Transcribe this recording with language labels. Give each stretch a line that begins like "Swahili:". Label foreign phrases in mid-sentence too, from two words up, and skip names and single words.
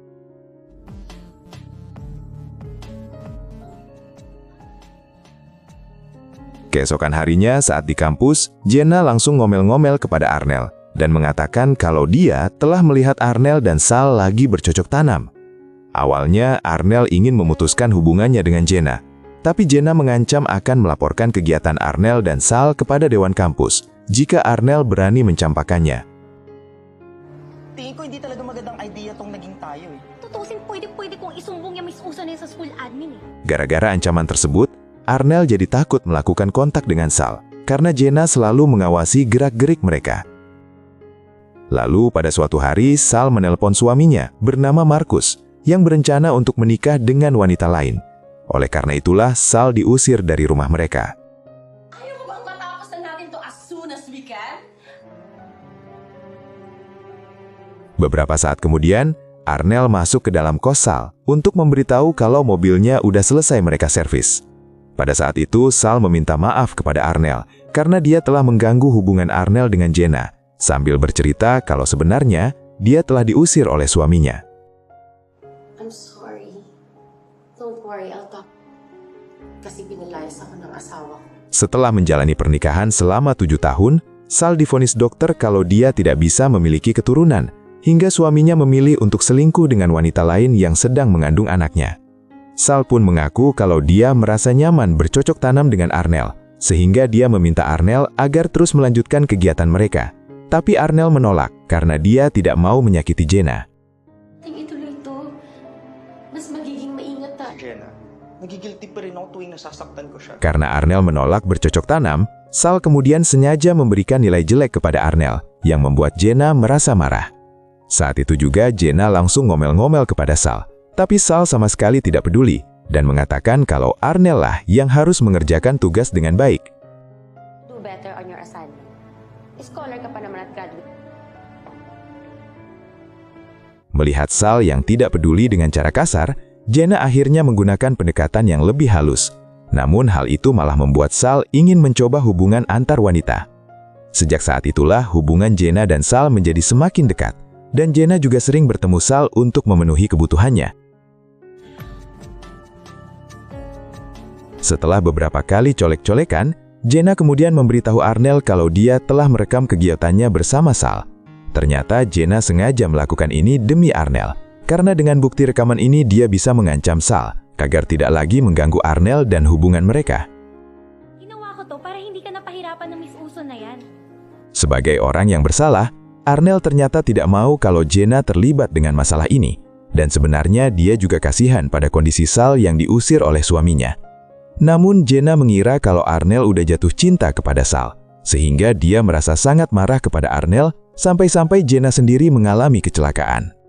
Indonesian: Keesokan harinya saat di kampus, Jenna langsung ngomel-ngomel kepada Arnel dan mengatakan kalau dia telah melihat Arnel dan Sal lagi bercocok tanam. Awalnya, Arnel ingin memutuskan hubungannya dengan Jenna, tapi Jenna mengancam akan melaporkan kegiatan Arnel dan Sal kepada Dewan Kampus jika Arnel berani mencampakannya.
Filipino: Tingin ko hindi talaga magandang idea tong naging tayo eh. Tutusin, pwede kong isumbong yung Miss Uso na sa
English: school admin
Filipino: eh.
Indonesian: Gara-gara ancaman tersebut, Arnel jadi takut melakukan kontak dengan Sal karena Jenna selalu mengawasi gerak-gerik mereka. Lalu pada suatu hari, Sal menelpon suaminya bernama Markus yang berencana untuk menikah dengan wanita lain. Oleh karena itulah, Sal diusir dari rumah mereka.
Filipino: Ayaw mo bang matapos na natin to
English: as soon as we can?
Indonesian: Beberapa saat kemudian, Arnel masuk ke dalam kos Sal untuk memberitahu kalau mobilnya udah selesai mereka servis. Pada saat itu, Sal meminta maaf kepada Arnel karena dia telah mengganggu hubungan Arnel dengan Jenna, sambil bercerita kalau sebenarnya dia telah diusir oleh suaminya.
English: I'm sorry. Don't worry, I'll talk.
Filipino: Kasi pinalayas ako ng asawa ko.
Indonesian: Setelah menjalani pernikahan selama 7 tahun, Sal divonis dokter kalau dia tidak bisa memiliki keturunan, hingga suaminya memilih untuk selingkuh dengan wanita lain yang sedang mengandung anaknya. Sal pun mengaku kalau dia merasa nyaman bercocok tanam dengan Arnel, sehingga dia meminta Arnel agar terus melanjutkan kegiatan mereka. Tapi Arnel menolak karena dia tidak mau menyakiti Jenna.
Filipino: Ituloy to. Mas magiging maingat tayo. Jenna, nagigilty pa rin ako tuwing nasasaktan ko siya.
Indonesian: Karena Arnel menolak bercocok tanam, Sal kemudian sengaja memberikan nilai jelek kepada Arnel, yang membuat Jenna merasa marah. Saat itu juga Jenna langsung ngomel-ngomel kepada Sal, tapi Sal sama sekali tidak peduli dan mengatakan kalau Arnel lah yang harus mengerjakan tugas dengan baik.
English: Do better on your assignment.
Filipino: Scholar ka pa naman at graduate.
Indonesian: Melihat Sal yang tidak peduli dengan cara kasar, Jenna akhirnya menggunakan pendekatan yang lebih halus. Namun hal itu malah membuat Sal ingin mencoba hubungan antar wanita. Sejak saat itulah hubungan Jenna dan Sal menjadi semakin dekat, dan Jenna juga sering bertemu Sal untuk memenuhi kebutuhannya. Setelah beberapa kali colek-colekan, Jenna kemudian memberitahu Arnel kalau dia telah merekam kegiatannya bersama Sal. Ternyata Jenna sengaja melakukan ini demi Arnel, karena dengan bukti rekaman ini dia bisa mengancam Sal agar tidak lagi mengganggu Arnel dan hubungan mereka.
Filipino: Ginawa ko to para hindi ka napahirapan ng Miss Uso na yan.
Indonesian: Sebagai orang yang bersalah, Arnel ternyata tidak mau kalau Jenna terlibat dengan masalah ini, dan sebenarnya dia juga kasihan pada kondisi Sal yang diusir oleh suaminya. Namun Jenna mengira kalau Arnel udah jatuh cinta kepada Sal, sehingga dia merasa sangat marah kepada Arnel sampai-sampai Jenna sendiri mengalami kecelakaan.